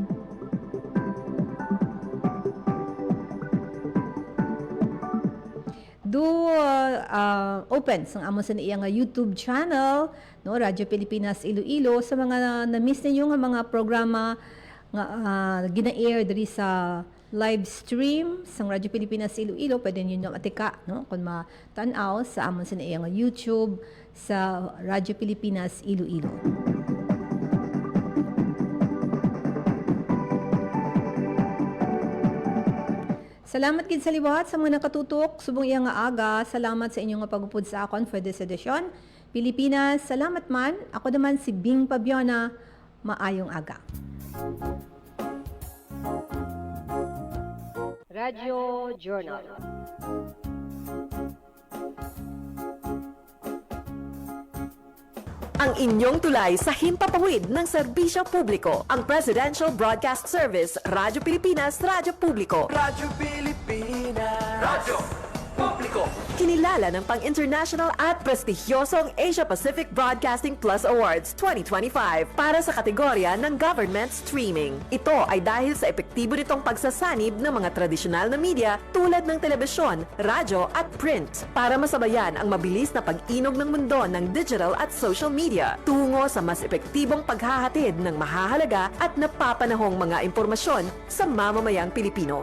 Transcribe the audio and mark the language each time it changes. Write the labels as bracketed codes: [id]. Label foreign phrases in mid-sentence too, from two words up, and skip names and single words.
[hil] Open sang amo sa iyang YouTube channel, no, Radyo Pilipinas Iloilo, sa mga na-miss ninyo nga mga programa nga gina-air diri sa live stream sang Radyo Pilipinas Iloilo, pwede niyo matika, no, kung matanaw sa amon sa iyang YouTube sa Radyo Pilipinas Iloilo. Salamat gid sa liwat sa mga nakatutok subong iya nga aga. Salamat sa inyong pagupod sa akon [en] for this edition. [hil] Pilipinas, salamat man. Ako naman si Bing Pabiona. Maayong aga. Radyo Journal. [tl] Ang inyong tulay sa himpapawid ng serbisyo publiko. Ang Presidential Broadcast Service, Radyo Pilipinas, Radyo Publiko. Radyo Pilipinas. Radyo Publiko. Kinilala ng pang-international at prestigyosong Asia Pacific Broadcasting Plus Awards 2025 para sa kategorya ng Government Streaming. Ito ay dahil sa epektibo nitong pagsasanib ng mga tradisyonal na media tulad ng telebisyon, radyo at print para masabayan ang mabilis na pag-inog ng mundo ng digital at [en] social media [tl] tungo sa mas epektibong paghahatid ng mahahalaga at napapanahong mga impormasyon sa mamamayang Pilipino.